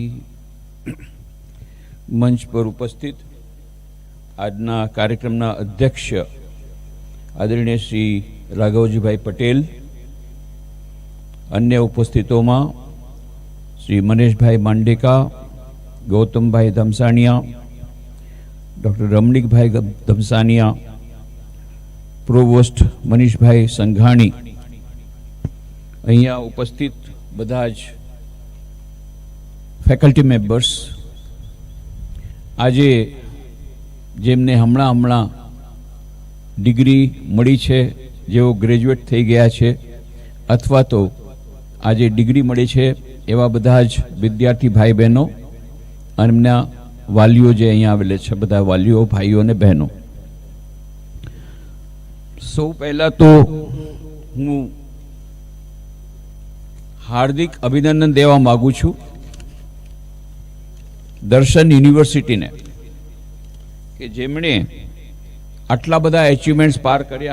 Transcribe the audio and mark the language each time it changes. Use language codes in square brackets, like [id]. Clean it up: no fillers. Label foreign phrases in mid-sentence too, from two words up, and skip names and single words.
[hi] मंच पर उपस्थित [gu] આજના કાર્યક્રમના અધ્યક્ષ આદરણીય શ્રી રાઘવજીભાઈ પટેલ, [hi] अन्य उपस्थितों में [gu] શ્રી મનીષભાઈ માંડેકા, ગૌતમભાઈ ધમસાણિયા, ડૉક્ટર રમણીકભાઈ ધમસાણિયા, પ્રોવોસ્ટ મનીષભાઈ સંઘાણી, અહીંયા ઉપસ્થિત બધા જ [en] faculty members, [gu] આજે જેમને હમણા ડિગ્રી મળી છે, જેઓ ગ્રેજ્યુએટ થઈ ગયા છે અથવા તો આજે ડિગ્રી મળી છે એવા બધા જ વિદ્યાર્થી ભાઈ બહેનો અને એમના વાલીઓ જે અહીંયા આવેલા છે, બધા વાલીઓ ભાઈઓ અને બહેનો, સૌ પહેલા તો હું હાર્દિક અભિનંદન દેવા માંગુ છું દર્શન યુનિવર્સિટીને કે જેમણે આટલા બધા એચિવમેન્ટ્સ પાર કર્યા.